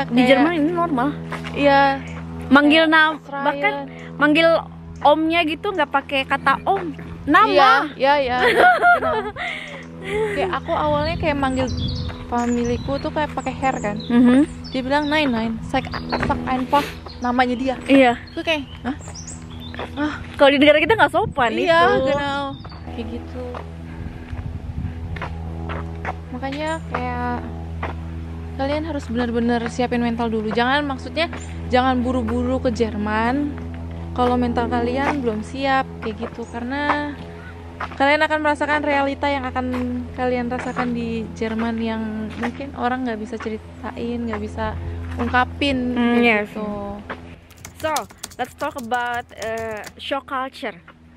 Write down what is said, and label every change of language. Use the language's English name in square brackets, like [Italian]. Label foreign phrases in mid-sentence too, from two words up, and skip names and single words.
[Indonesian] Di Jerman ini normal. Iya, Manggil Australian. bahkan manggil omnya gitu nggak pakai kata om, nama. Iya. Genau. Kayak aku awalnya kayak manggil familiku tuh kayak pakai hair kan. Dia bilang [German] nein, sag einfach [Indonesian] namanya dia. Iya. Tuh kayak, hah? Kalau di negara kita nggak sopan Iya, itu. genau. Kayak gitu. Makanya kayak kalian harus benar-benar siapin mental dulu. Jangan buru-buru ke Jerman kalau mental kalian belum siap kayak gitu, karena kalian akan merasakan realita yang akan kalian rasakan di Jerman yang mungkin orang nggak bisa ceritain, nggak bisa ungkapin kayak Yes. gitu. [English] So, let's talk about shock culture.